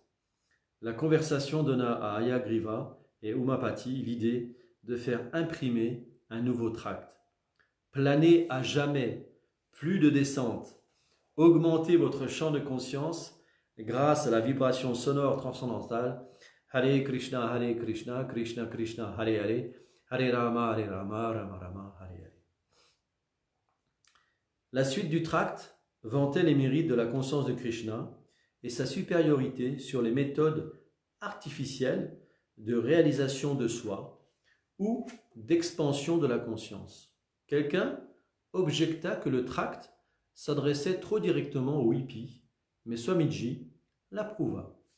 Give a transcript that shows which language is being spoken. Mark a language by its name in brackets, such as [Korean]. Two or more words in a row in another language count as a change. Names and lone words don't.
[French] La conversation donna à Hayagriva et Umapati l'idée de faire imprimer un nouveau tract. Planer à jamais, plus de descente, augmentez votre champ de conscience grâce à la vibration sonore transcendantale. [Sanskrit] Hare Krishna, Krishna Krishna, Hare Hare, Hare Rama, Rama Rama, Hare Hare. [French] La suite du tract vantait les mérites de la conscience de Krishna et sa supériorité sur les méthodes artificielles de réalisation de soi ou d'expansion de la conscience. Quelqu'un objecta que le tract s'adressait trop directement aux hippies, mais Swamiji l'approuva.